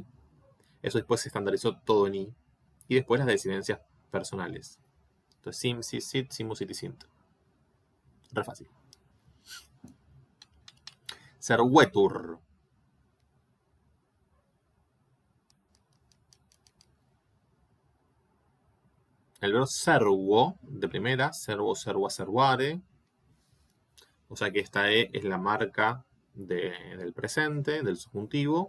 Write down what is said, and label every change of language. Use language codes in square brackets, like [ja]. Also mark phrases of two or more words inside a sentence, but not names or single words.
[es] Eso después se estandarizó todo en i. Y después las desinencias personales. Entonces, [la] sim, sis, sit, simus, sit y sint. [es] Re fácil. Servetur. El verbo servo, de primera, [la] servo, serva, servare. [es] O sea que esta E es la marca del presente, del subjuntivo.